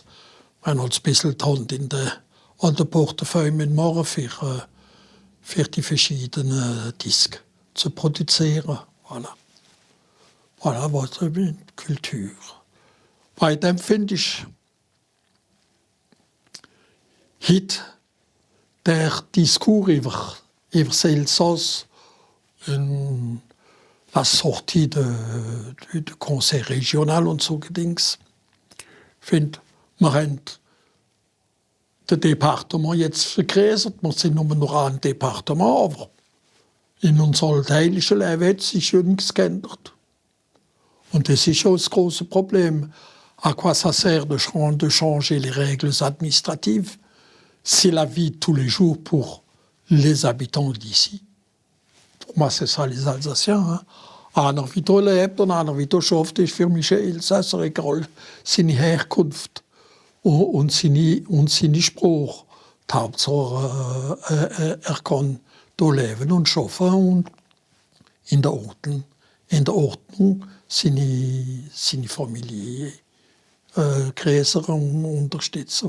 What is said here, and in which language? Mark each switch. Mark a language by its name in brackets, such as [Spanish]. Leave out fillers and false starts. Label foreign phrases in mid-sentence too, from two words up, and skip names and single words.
[German] Wir haben halt ein bisschen die Hand an der Portefeuille mitmachen für die verschiedenen Discs zu produzieren. [French] Voilà. Voilà, [German] was ist Kultur. Bei dem finde ich heute der Diskurs über das Elsass, [French] la sortie de Conseil régional [German] und so Gedings. Ich finde, wir haben das Departement jetzt vergrößert. Wir sind nur noch ein Departement, aber in unserem alltäglichen Leben hat sich ja nichts geändert. Und das ist schon das große Problem. [French] À quoi ça sert de changer les règles administratives? C'est la vie de tous les jours pour les habitants d'ici. Pour moi, c'est ça les Alsaciens. Hein? [German] Einer, wie da lebt und einer, wie da schafft, ist für mich ein Elsasser, egal seine Herkunft und seine Sprache. Die Hauptsache, er kann da leben und arbeiten und in der Ordnung seine Familie größer und unterstützen.